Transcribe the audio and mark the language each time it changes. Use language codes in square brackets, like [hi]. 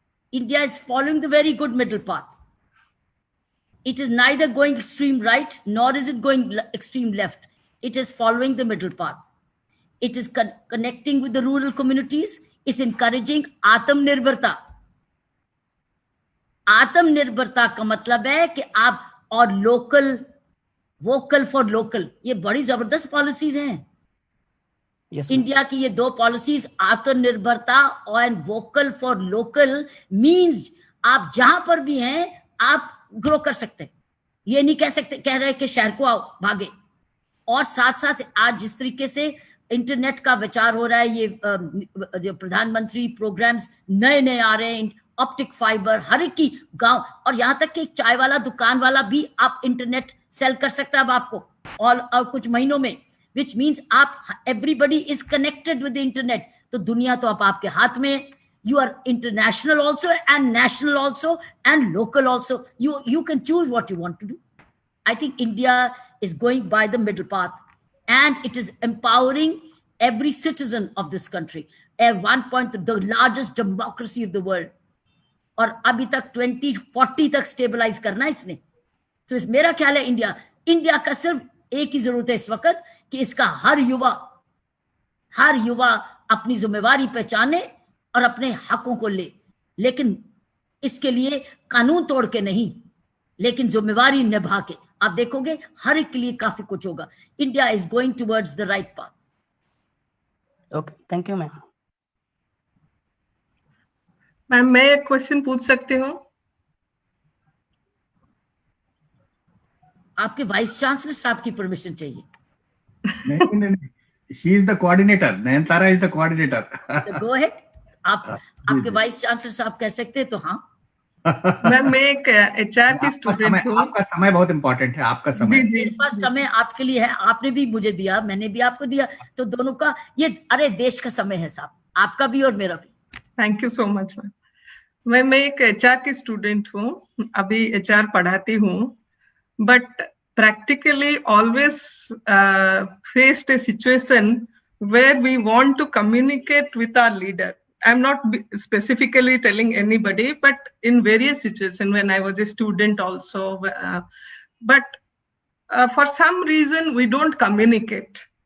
[en] India is following the very good middle path. It is neither going extreme right, nor is it going extreme left. It is following the middle path. It is connecting with the rural communities. It's encouraging Atmanirbharta. [hi] आत्मनिर्भरता का मतलब है कि आप और local, vocal for local, ये बड़ी जबरदस्त पॉलिसीज हैं। इंडिया की ये दो पॉलिसीज, आत्मनिर्भरता और वोकल फॉर लोकल, मींस आप जहां पर भी हैं आप ग्रो कर सकते हैं। ये नहीं कह रहे कि शहर को आओ भागे। और साथ साथ आज जिस तरीके से इंटरनेट का विचार हो रहा है, ये जो प्रधानमंत्री प्रोग्राम्स नए नए आ रहे हैं, ऑप्टिक फाइबर, हर एक की गांव, और यहां तक कि एक चाय वाला दुकान वाला भी आप इंटरनेट सेल कर सकता है अब आपको और कुछ महीनों में, [en] which means [hi] आप [en] everybody is connected with the internet. [hi] तो दुनिया तो अब आपके हाथ में। [en] You are international also and national also and local also. You can choose what you want to do. I think India is going by the middle path, and it is empowering every citizen of this country. At one point, the largest democracy of the world. [hi] और अभी तक 2040 तक stabilise करना है इसने। तो इस मेरा ख्याल है इंडिया का सिर्फ एक ही जरूरत है इस वक्त कि इसका हर युवा अपनी जिम्मेवारी पहचाने और अपने हकों को ले, लेकिन इसके लिए कानून तोड़ के नहीं, लेकिन जिम्मेवारी निभा के। आप देखोगे हर एक के लिए काफी कुछ होगा। [en] India is going towards the right path. Okay, thank you ma'am. [hi] Ma'am मैं एक क्वेश्चन पूछ सकती हूँ? आपके वाइस चांसलर साहब की परमिशन चाहिए। नहीं, [en] she is the coordinator. Nayanthara is the coordinator. Go ahead. [hi] आपके वाइस चांसलर साहब कह सकते हैं तो हाँ। मैम मैं एक एचआर की स्टूडेंट हूँ। आपका समय बहुत इम्पोर्टेंट है, आपका समय। जी। मेरे पास समय आपके लिए है, आपने भी मुझे दिया, मैंने भी आपको दिया, तो दोनों का ये अरे देश का समय है साहब, आपका भी और मेरा भी। [en] Thank you so much ma'am. [hi] मैं एक एचआर की स्टूडेंट हूँ, अभी एचआर पढ़ाती हूँ, [en] But practically always faced a situation where we want to communicate with our leader. I'm not specifically telling anybody, but in various situations when I was a student also, but for some reason we don't communicate.